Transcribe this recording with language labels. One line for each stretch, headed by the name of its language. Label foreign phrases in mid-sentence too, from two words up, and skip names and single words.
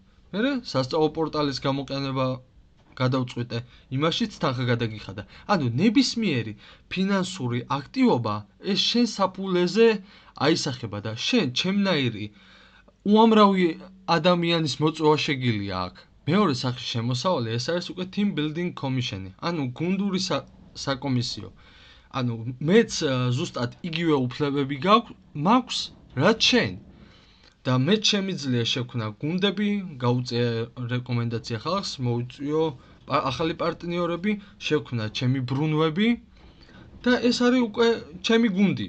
Georgian: მერე სასწავლო პორტალის გამოყენება გადავწყვიტე, იმაშიც თანხა გადაგიხადა. ანუ ნებისმიერი ფინანსური აქტივობა ეს შენ საფულეზე აისახება და შენ ჩემნაირი უამრავი ადამიანის მოწვევა შეგიძლია აქ. მეორე სახის შემოსავალი ეს არის უკვე
English: team building commission-
Georgian: ი, ანუ გუნდური საკომისიო. ანუ მეც ზუსტად იგივე უფლებები მაქვს, რაც შენ. და მეც შემიძლია შევქმნა გუნდები, გავუწიე რეკომენდაცია ხალხს, მოვიწვიო ახალი პარტნიორები, შევქმნა ჩემი ბრუნვები და ეს არის უკვე ჩემი გუნდი.